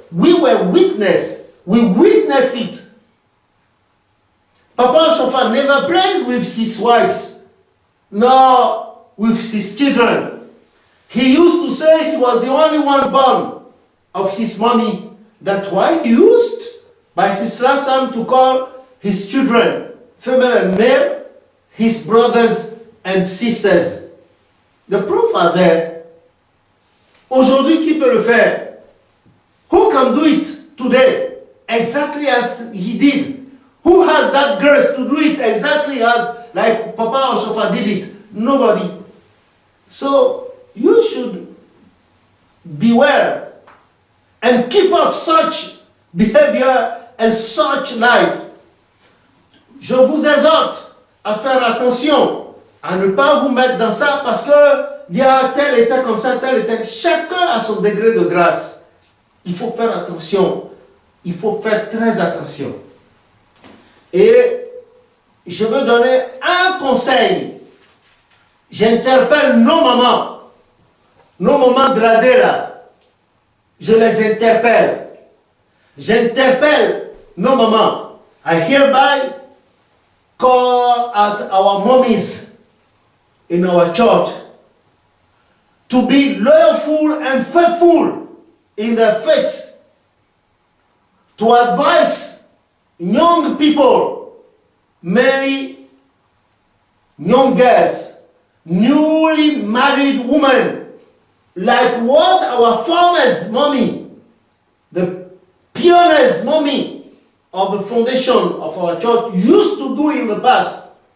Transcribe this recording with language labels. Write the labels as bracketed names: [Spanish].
[English] We were witness. We witnessed it. Papa Oshofa never plays with his wives, nor with his children. He used to say he was the only one born of his mommy. That's why he used, by his lifetime, to call his children, female and male, his brothers and sisters. The proof are there. [French] Aujourd'hui, qui peut le faire? [English] Who can do it today exactly as he did? Who has that grace to do it exactly as like Papa Oshofa did it? Nobody. So you should beware and keep off such behavior and such life. [French] Je vous exhorte à faire attention, à ne pas vous mettre dans ça parce que il y a tel était comme ça, tel était. Chacun a son degré de grâce. Il faut faire attention. Il faut faire très attention. Et je veux donner un conseil. J'interpelle nos mamans gradées là. Je les interpelle. J'interpelle nos mamans. [English] I hereby call out our mommies in our church to be loyal and faithful in their faith, to advise young people, mainly young girls, newly married women, like what our farmers' mommy, the pioneers' mommy of the foundation of our church used to do in the past.